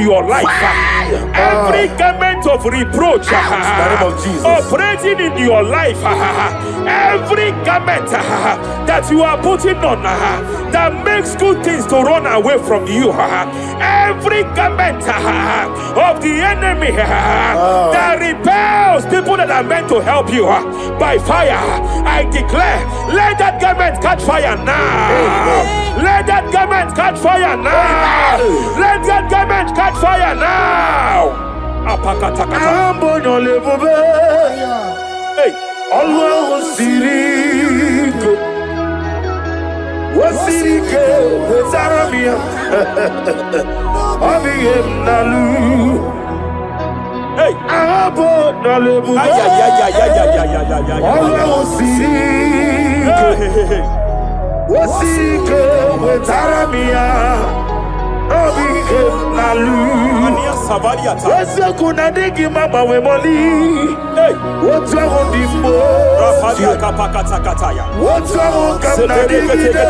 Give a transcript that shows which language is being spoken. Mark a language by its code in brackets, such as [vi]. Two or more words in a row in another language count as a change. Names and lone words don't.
[en] your life, every garment of reproach, operating in your life, every garment that you are putting on that makes good things to run away from you, every garment of the enemy that repels people that are meant to help you by fire, I declare, let that garment catch fire now. Let that garment catch fire now. Let that garment catch fire now. Hey, Allah Sirike, Wasirike, Wezaramia, Abiyem Nalu. Hey, Abo Nalebu, Allah Sirike. Wasike wetaramia obi nalu ania sabaliata wese kuna digi mama we moli wotwa ondimbo rafadia kapakata kataya wotwa kamna digi